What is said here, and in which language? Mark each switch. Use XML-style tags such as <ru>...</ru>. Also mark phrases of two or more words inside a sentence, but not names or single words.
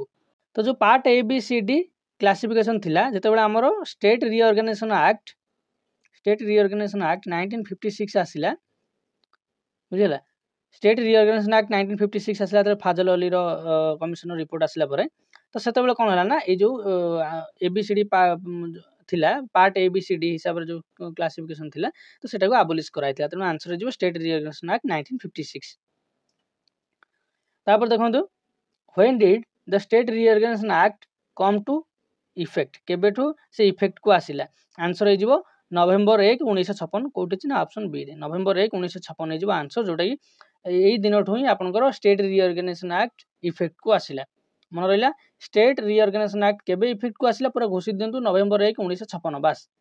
<or>ତ ଯୋଉ</or> <en>part ABCD classification</en> <or>ଥିଲା, ଯେତେବେଳେ ଆମର</or> <en>state reorganization act</en> <or>1956 ଆସିଲା, ବୁଝିଲା,</or> <en>state reorganization act</en> <or>1956 ଆସିଲା, ଯେତେବେଳେ ଫାଜଲ ଅଲିର କମିଶନର ରିପୋର୍ଟ ଆସିଲା ପରେ, ତ ସେତେବେଳେ କ'ଣ ହେଲା ନା ଏଇ ଯୋଉ ABCD ଥିଲା,</or> <en>part ABCD</en> <or>ହିସାବରେ ଯୋଉ କ୍ଲାସିଫିକେସନ ଥିଲା, ତ ସେଟାକୁ ଆବଲିଶ କରାଯାଇଥିଲା। ତେଣୁ ଆନ୍ସର ହେଇଯିବ</or> <en>state reorganization act</en> <or>1956। ତାପରେ ଦେଖନ୍ତୁ,</or> <en>when did the state reorganization act come to effect,</en> <or>କେବେଠୁ ସେ ଇଫେକ୍ଟକୁ ଆସିଲା, ଆନ୍ସର ହେଇଯିବ ନଭେମ୍ବର 1, 1956। କୋଉଠି ଅଛି ନା ଅପସନ B ରେ, ନଭେମ୍ବର 1, 1956 ହେଇଯିବ ଆନ୍ସର, ଯୋଉଟାକି ଏଇ ଦିନଠୁ ହିଁ ଆପଣଙ୍କର</or> <en>state reorganization act effect</en> <or>ଆସିଲା। ମନେ ରହିଲା,</or> <en>state reorganization act</en> <or>କେବେ ଇଫେକ୍ଟକୁ ଆସିଲା, ପୁରା ଘୋଷି ଦିଅନ୍ତୁ ନଭେମ୍ବର 1, 1956 ବାସ୍।</or>